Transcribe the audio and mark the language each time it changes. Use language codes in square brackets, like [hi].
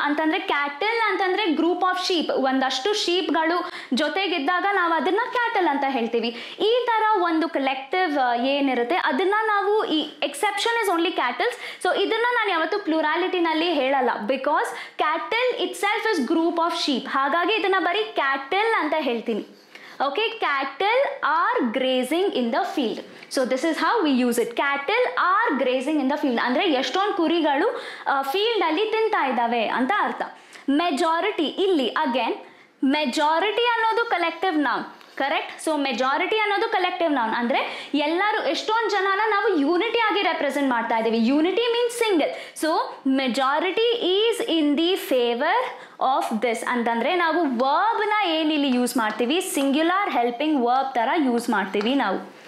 [kn] ಅಂತಂದರೆ ಕ್ಯಾಟಲ್ ಅಂತಂದರೆ [en] group of sheep, [kn] ಒಂದಷ್ಟು ಶೀಪ್ಗಳು ಜೊತೆಗಿದ್ದಾಗ ನಾವು ಅದನ್ನು ಕ್ಯಾಟಲ್ ಅಂತ ಹೇಳ್ತೀವಿ. ಈ ಥರ ಒಂದು ಕಲೆಕ್ಟಿವ್ ಏನಿರುತ್ತೆ ಅದನ್ನು ನಾವು ಈ [en] Exception is only cattles. [kn] So ಇದನ್ನು ನಾನು ಯಾವತ್ತೂ ಪ್ಲುರಾಲಿಟಿನಲ್ಲಿ ಹೇಳಲ್ಲ, [en] Because cattle itself is group of sheep. [kn] ಹಾಗಾಗಿ ಇದನ್ನು ಬರೀ ಕ್ಯಾಟಲ್ ಅಂತ ಹೇಳ್ತೀನಿ. [en] Okay, cattle are grazing in the field. So this is how we use it. Cattle are grazing in the field. [kn] ಅಂದ್ರೆ ಎಷ್ಟೊಂದು ಕುರಿಗಳು ಫೀಲ್ಡ್ ಅಲ್ಲಿ ತಿಂತಾ ಇದ್ದಾವೆ ಅಂತ ಅರ್ಥ. ಮೆಜಾರಿಟಿ, ಇಲ್ಲಿ ಅಗೇನ್ ಮೆಜಾರಿಟಿ ಅನ್ನೋದು collective noun, correct. So majority ಅನ್ನೋದು ಕಲೆಕ್ಟಿವ್ ನೌನ್ ಅಂದರೆ ಎಲ್ಲರೂ, ಎಷ್ಟೊಂದು ಜನನ ನಾವು ಯೂನಿಟಿ ಆಗಿ ರೆಪ್ರೆಸೆಂಟ್ ಮಾಡ್ತಾ ಇದ್ದೀವಿ. [en] Unity means single. [kn] So [en] majority is in the favour of this [kn] ಅಂತಂದರೆ ನಾವು ವರ್ಬ್ನ ಏನಿಲ್ಲಿ ಯೂಸ್ ಮಾಡ್ತೀವಿ, ಸಿಂಗ್ಯುಲರ್ ಹೆಲ್ಪಿಂಗ್ ವರ್ಬ್ ಥರ ಯೂಸ್ ಮಾಡ್ತೀವಿ ನಾವು.